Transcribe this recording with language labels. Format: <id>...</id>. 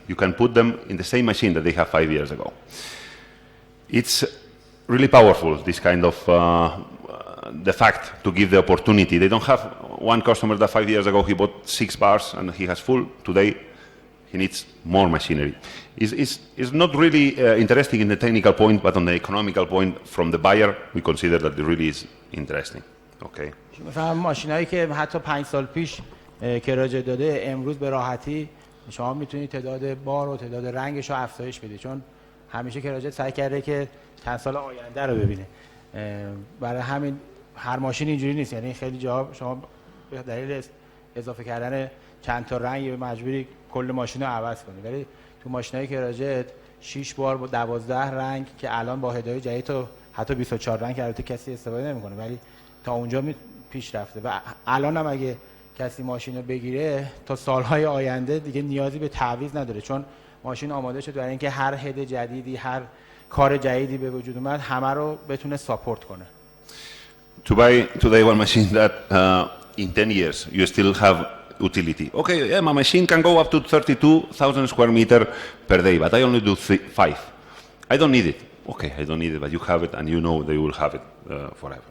<en>You can put them in the same machine that they have 5 years ago. It's really powerful, this kind of the fact to give the opportunity. They don't have one customer that 5 years ago he bought 6 bars and he has full. Today he needs more machinery. It's not really interesting in the technical point, but on the economical point, from the buyer, we consider that it really is interesting. Okay.</en> <fa>مثلا ماشینایی که حتی 5 سال پیش کراجت داده، امروز به راحتی شما میتونید تعداد بار و تعداد رنگش رو افزایش بدید، چون همیشه کراجت سعی کرده که چند سال آینده رو ببینه. برای همین هر ماشین اینجوری نیست، یعنی خیلی جاها شما به دلیل اضافه کردن چند تا رنگ مجبوری کل ماشین رو عوض کنی، ولی تو ماشینای کراجت 6 بار با 12 رنگ که الان با هدایای جدید تو حتی 24 رنگ که البته کسی استفاده نمیکنه، ولی تا اونجا پیش رفته و الان هم اگه کسی ماشین رو بگیره تا سالهای آینده دیگه نیازی به تعویض نداره، چون ماشین آماده شد برای اینکه هر هد جدیدی، هر کار جدیدی به وجود اومد همه رو بتونه ساپورت کنه.</fa> <en>To buy today one machine that in 10 years you still have utility. Okay, yeah, my machine can go up to 32,000 square meter per day, but I only do 5. I don't need it. Okay, I don't need it, but you have it and you know they will have it forever.</en>